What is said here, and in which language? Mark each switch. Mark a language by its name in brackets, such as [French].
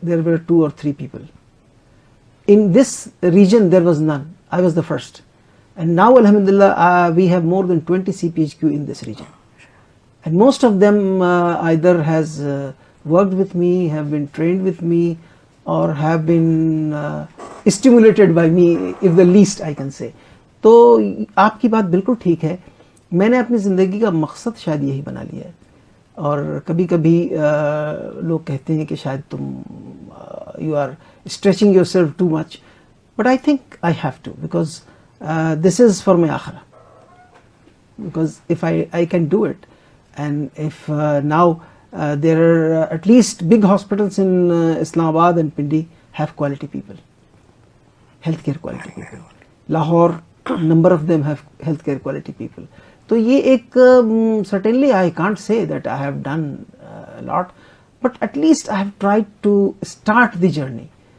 [English] There were 2 or 3 people. In this region, there was none. I was the first. And now, Alhamdulillah, we have more than 20 CPHQ in this region. And most of them either has worked with me, have been trained with me, or have been stimulated by me, if the least I can say. [Urdu] تو آپ کی بات بالکل ٹھیک ہے. میں نے اپنی زندگی کا مقصد شاید یہی بنا لیا ہے. اور کبھی کبھی لوگ کہتے ہیں کہ شاید تم [English] You are stretching yourself too much, but I think I have to, because this is for my آخرہ. Because if I can do it, and if now there are at least big hospitals in Islamabad and Pindi have quality people, healthcare quality people. Lahore, number of them have healthcare quality people. [Urdu] تو یہ ایک [English] certainly I can't say that I have done a lot, but at least I have tried to start the journey.